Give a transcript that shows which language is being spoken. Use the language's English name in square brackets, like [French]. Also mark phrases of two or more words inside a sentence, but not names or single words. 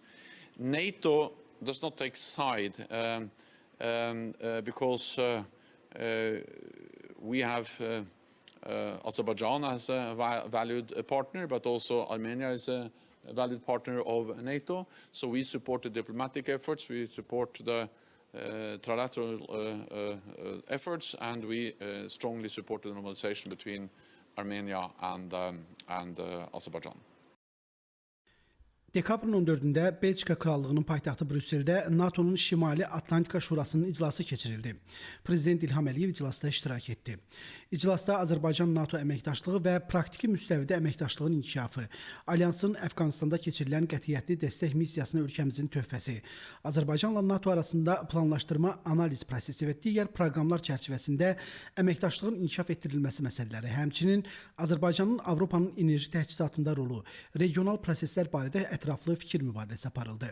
[English] NATO does not take side because we have Azerbaijan as a valued partner, but also Armenia is a valued partner of NATO. So we support the diplomatic efforts, we support the trilateral efforts, and we strongly support the normalization between Armenia and Azerbaijan. [Azerbaijani] Dekabrın 14-də Belçika Krallığının paytaxtı Brüsseldə NATO'nun Şimali Atlantika Şurasının iclası keçirildi. Prezident İlham Əliyev iclasda iştirak etdi. İclasda Azərbaycan-NATO əməkdaşlığı və praktiki müstəvidə əməkdaşlığın inkişafı, Alyansın Əfqanistanda keçirilən qətiyyətli dəstək missiyasına ölkəmizin töhfəsi, Azərbaycanla NATO arasında planlaşdırma, analiz prosesi və digər proqramlar çərçivəsində əməkdaşlığın inkişaf etdirilməsi məsələləri, həmçinin Azərbaycanın Avropanın enerji təchizatında rolu, regional proseslər barədə ətraflı fikir mübadiləsi aparıldı.